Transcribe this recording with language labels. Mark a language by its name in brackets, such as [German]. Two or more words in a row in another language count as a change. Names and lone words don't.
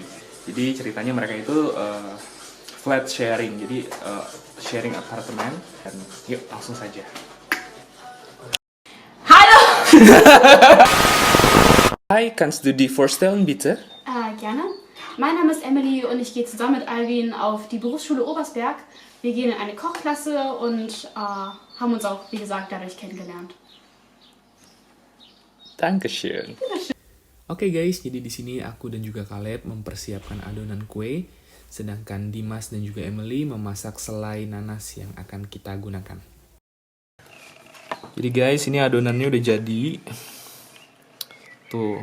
[Indonesian] Jadi ceritanya mereka itu [English] flat sharing, [Indonesian] jadi sharing apartemen dan yuk langsung saja. [German] Hi, kannst du die vorstellen, bitte? Gerne. Mein Name ist Emily und ich gehe zusammen mit Alvin auf die Berufsschule Obersberg. Wir gehen in eine Kochklasse und haben uns auch, wie gesagt, dadurch kennengelernt. Dankeschön. [Indonesian] Oke guys, jadi di sini aku dan juga Caleb mempersiapkan adonan kue, sedangkan Dimas dan juga Emily memasak selai nanas yang akan kita gunakan. Jadi guys, ini adonannya udah jadi. Tuh.